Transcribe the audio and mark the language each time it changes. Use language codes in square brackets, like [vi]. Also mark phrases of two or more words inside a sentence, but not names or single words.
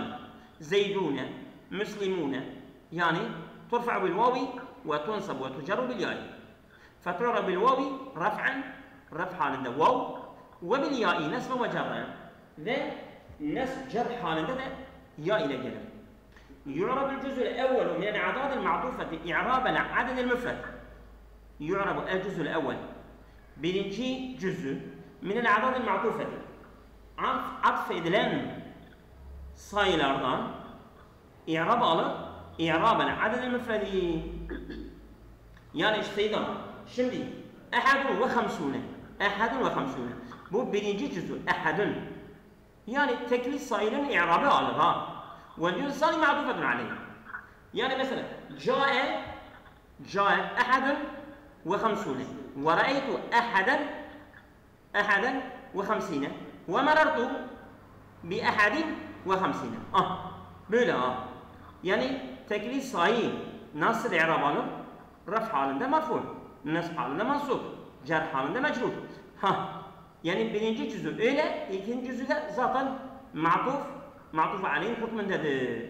[ar] زيدون مسلمون يعني ترفع بالواو وتنصب وتجر بالياء. فتعرب بالواو رفعا [tr] raf halinde vav ve [ar] بالياء نصبا وجرا [tr] ve nesb cer halinde de ya ile gelir. [ar] يعرب الجزء الأول من الأعداد المعطوفة إعرابا عدد المفرد. يعرب الجزء الأول [tr] birinci cüzü [ar] من الأعداد المعطوفة [tr] atf edilen sayılardan i'rab alıp [ar] إعرابا عدد مفرد [tr] yani işte şimdi [ar] أحد وخمسون [tr] bu birinci cüzü ehadun yani tekli sayının i'rabı alır ha ve cüzü sani [ar] معطوفة عليه [tr] yani mesela [ar] جاء أحد وخمسون ورأيت أحدا وخمسين ومررت بأحد وخمسين [tr] böyle yani tekli sayı nasıl i'rab alır? Raf halinde marfu, nasb halinde mansub, cer halinde mecrur. Yani birinci cüzü öyle, ikinci cüzü de zaten ma'tuf aleyhin hükmündedir.